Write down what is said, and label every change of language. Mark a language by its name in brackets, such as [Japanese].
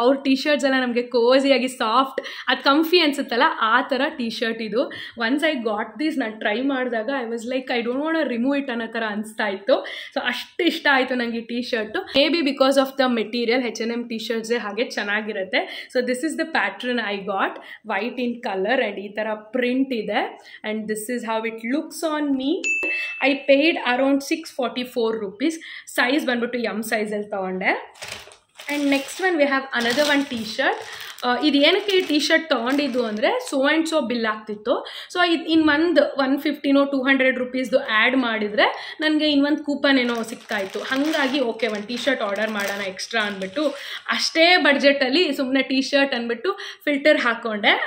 [Kannada] ಅವ್ರ T shirts ಎಲ್ಲ ನಮಗೆ ಕೋಸಿಯಾಗಿ ಸಾಫ್ಟ್, ಅದು ಕಂಫಿ ಅನ್ಸುತ್ತಲ್ಲ, ಆ ಥರ ಟಿ ಶರ್ಟ್ ಇದು. [English] once I got this, [Kannada] ನಾನು ಟ್ರೈ ಮಾಡಿದಾಗ [English] I was like I don't want remove it [Kannada] ಅನ್ನೋ ಥರ ಅನಿಸ್ತಾ ಇತ್ತು. ಸೊ ಅಷ್ಟು ಇಷ್ಟ ಆಯಿತು ನನಗೆ ಈ T shirt. [English] Maybe because of the material. [Kannada] H&M T ಶರ್ಟ್ಸೇ ಹಾಗೆ ಚೆನ್ನಾಗಿರುತ್ತೆ. [English] so this is the pattern I got, white in color, and [Kannada] ee tara print ide, [English] and this is how it looks on me. I paid around 644 rupees. [Kannada] Size bandu M size alli tagonde. [English] And next one we have another one T-shirt. [Kannada] ಇದು ಏನಕ್ಕೆ ಈ T shirt ತೊಗೊಂಡಿದ್ದು ಅಂದರೆ [English] so and so [Kannada] bill ಆಗ್ತಿತ್ತು. So ಇದು ಇನ್ನೊಂದು 150 200 rupeesದು add ಮಾಡಿದರೆ ನನಗೆ ಇನ್ನೊಂದು ಕೂಪನ್ ಏನೋ ಸಿಗ್ತಾಯಿತ್ತು. ಹಾಗಾಗಿ ಓಕೆ ಒಂದು ಟಿ ಶರ್ಟ್ ಆರ್ಡರ್ ಮಾಡೋಣ ಎಕ್ಸ್ಟ್ರಾ ಅಂದ್ಬಿಟ್ಟು ಅಷ್ಟೇ ಬಡ್ಜೆಟಲ್ಲಿ ಸುಮ್ಮನೆ ಟಿ ಶರ್ಟ್ ಅಂದ್ಬಿಟ್ಟು ಫಿಲ್ಟರ್ ಹಾಕ್ಕೊಂಡೆ.